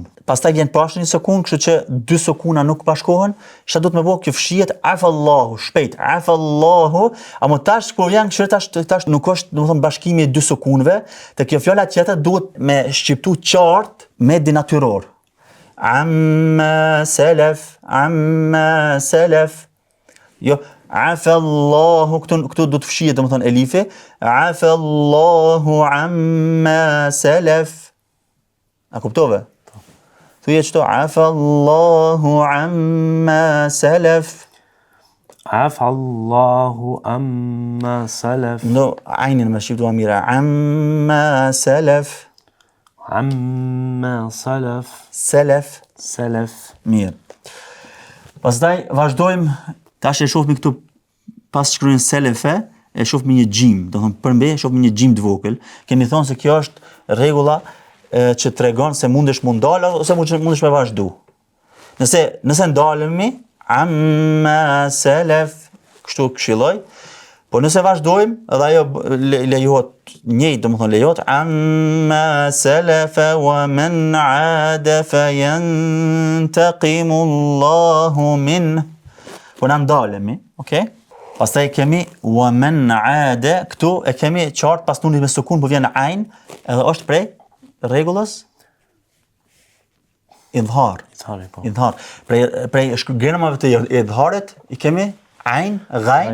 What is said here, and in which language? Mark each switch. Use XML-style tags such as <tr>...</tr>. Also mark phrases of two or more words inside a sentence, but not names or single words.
<sq>Pastaj vjen poshtë një sukun, kështu që dy sukuna nuk bashkohen. Çfarë do të më bëj kjo fshihet afallahu, shpejt, afallahu, ama tash kur janë kështu tash nuk është, do të thonë bashkimi i dy sukunëve, te kjo fjala tjetër duhet me shqiptu qartë me dinatyror.</sq> <ar>عما سلف.</ar> <sq>Jo Afallahu, këtu do të fshihet domethënë elifi.</sq> <ar>عفا الله عما سلف.</ar> <sq>A kuptove? Thuaj çto</sq> <ar>عفا الله عما سلف. عفا الله عما سلف.</ar> <sq>No, aynin më shiftu mira.</sq> <ar>عما سلف. عما سلف. Salaf.</ar> <sq>Mirë. Pastaj vazhdojmë. Tash e shohmi këtu pas shkruajnë selefe, e shohmi një gjim, do thonë përmbe e shohmi një gjim të vogël. Kemi thonë se kjo është rregulla që tregon se mundesh mu ndal ose mundesh me vazhdu. Nëse ndalemi,</sq> <ar>عما سلف,</ar> <sq>kështu këshilloj, po nëse vazhdojmë, edhe ajo lejohet njëjtë, domethënë lejohet</sq> <ar>عما سلف ومن عاد فينتقم الله منه.</ar> <sq>Po na ndalemi, okay? Pastaj kemi</sq> <ar>ومن عاد,</ar> <sq>këtu e kemi qartë pas nunit me sukun, po vjen ain, edhe është prej rregullës idhar. Idhari, po. Idhar. Prej shkrimave të idharit i kemi ain, ghain,</sq>